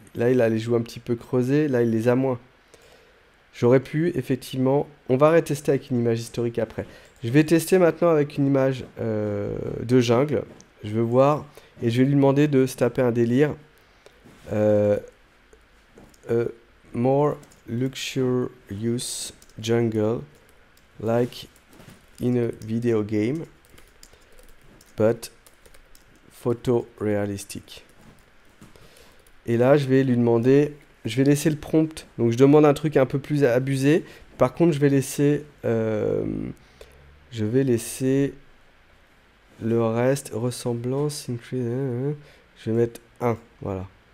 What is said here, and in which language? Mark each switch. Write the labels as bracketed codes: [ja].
[fr] Là, il a les joues un petit peu creusées, là, il les a moins. J'aurais pu, effectivement... On va retester avec une image historique après. Je vais tester maintenant avec une image de jungle. Je veux voir, et je vais lui demander de se taper un délire. [en] More luxurious jungle, like in a video game, but photorealistic. [fr] Et là, je vais lui demander, je vais laisser le prompt. Donc, je demande un truc un peu plus abusé, Par contre, je vais laisser le reste, ressemblance, increase, je vais mettre 1, voilà.